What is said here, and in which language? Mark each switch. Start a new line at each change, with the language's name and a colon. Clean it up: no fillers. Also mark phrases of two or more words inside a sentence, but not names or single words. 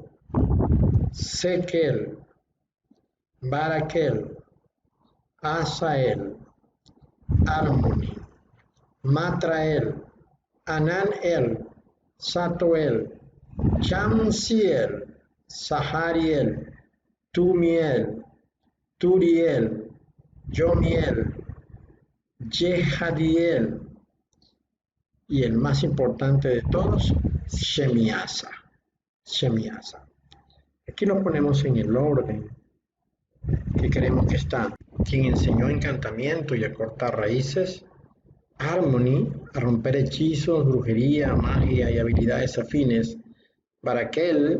Spanish: Sekel, Barakel, Asael, Armoni, Matrael, Ananel, Satoel, Chamsiel, Sahariel, Tumiel, Turiel, Yomiel, Jehadiel y el más importante de todos, Shemiasa. Aquí lo ponemos en el orden que queremos que está. Quien enseñó encantamiento y a cortar raíces, Harmony, a romper hechizos, brujería, magia y habilidades afines, Barakel,